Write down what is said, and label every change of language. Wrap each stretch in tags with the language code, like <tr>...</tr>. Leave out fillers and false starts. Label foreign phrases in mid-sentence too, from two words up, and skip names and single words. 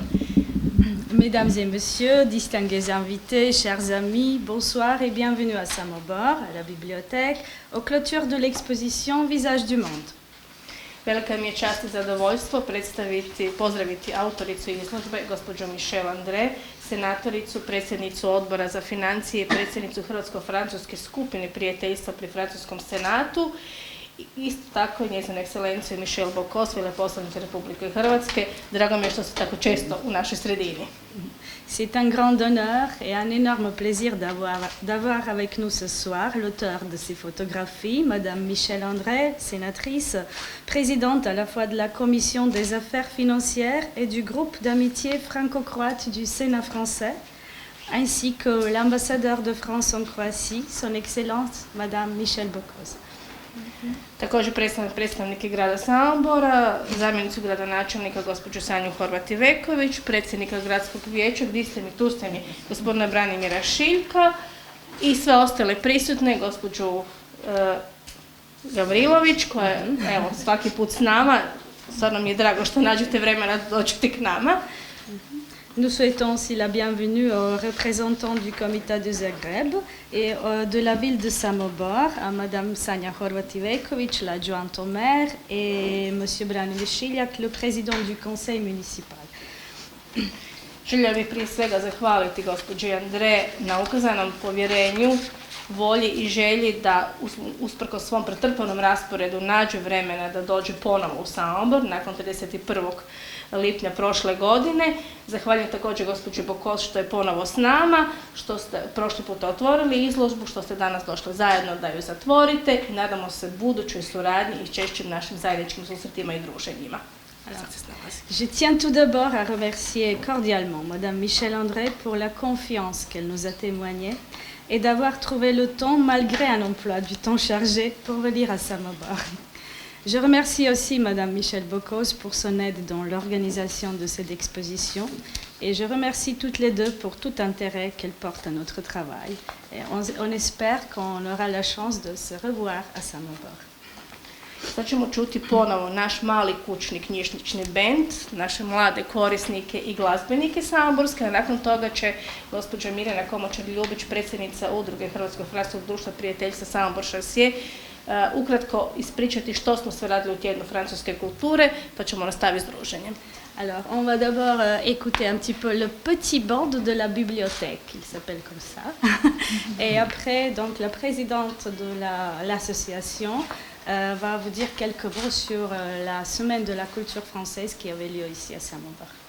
<fr>Mesdames et messieurs, distingués invités, chers amis, bonsoir et bienvenue à Samobor, à la bibliothèque, aux clôtures de l'exposition Visage du Monde.</fr> <hr>Velika mi je čast i zadovoljstvo pozdraviti autoricu izložbe, gospođu Michelle André, senatoricu, predsjednicu odbora za financije i predsjednicu Hrvatsko-francuske skupine prijateljstva pri Francuskom senatu. Isto tako i njezinu ekscelenciju Michelle Bocos, veleposlanicu Republike Hrvatske. Drago mi je što ste tako često u našoj sredini.</hr> <fr>C'est un grand honneur et un énorme plaisir d'avoir avec nous ce soir l'auteur de ces photographies, Madame Michelle André, sénatrice, présidente à la fois de la Commission des affaires financières et du groupe d'amitié franco-croate du Sénat français, ainsi que l'ambassadeur de France en Croatie, son Excellence Madame Michelle Bocos.</fr> <hr>Također predstavnike grada Samobora, zamjenicu gradonačelnika gospođu Sanju Horvat-Iveković, predsjednika gradskog vijeća, tu ste mi gospodina Branimira Šiljka i sve ostale prisutne, gospođu Gavrilović koja je svaki put s nama. Stvarno mi je drago što nađete vremena da dođete k nama.</hr> <fr>Nous souhaitons aussi la bienvenue aux représentants du Comité de Zagreb et de la ville de Samobor, à Madame Sanja Horvat-Iveković, l'adjointe au maire, et Monsieur Branimir Šiljak, le président du conseil municipal.</fr> <hr>Željela bih prije svega zahvaliti gospođi Andre na ukazanom povjerenju, volji i želji da usprkos svom pretrpanom rasporedu nađe vremena da dođe ponovo u Samobor nakon 31. lipnja prošle godine. Zahvaljujem također gospođi Bocos što je ponovo s nama, što ste prošli puta otvorili izložbu, što ste danas došli zajedno da ju zatvorite i nadamo se budućoj suradnji i češćim našim zajedničkim susretima i druženjima.</hr> <fr>Je tiens tout d'abord à remercier cordialement Madame Michelle André pour la confiance qu'elle nous a témoignée et d'avoir trouvé le temps, malgré un emploi du temps chargé, pour venir à Samobor. Je remercie aussi Madame Michelle Bocos pour son aide dans l'organisation de cette exposition et je remercie toutes les deux pour tout intérêt qu'elles portent à notre travail. Et on espère qu'on aura la chance de se revoir à Samobor.</fr> <hr>Sad ćemo čuti ponovo naš mali kućni knjižnični bend, naše mlade korisnike i glazbenike samoborske, a nakon toga će gospođa Mirjana Komočar-Ljubić, predsjednica udruge Hrvatskog francuskog društva prijateljstva Samobor Šasije, ukratko ispričati što smo sve radili u tjednu francuske kulture, pa ćemo nastaviti s druženjem.</hr> <fr>Alors, on va d'abord écouter un petit peu le petit band de la bibliothèque, il s'appelle comme ça. Et après, donc, la présidente de l'association va vous dire quelques mots sur la semaine de la culture française qui avait lieu ici à Samobor.</fr>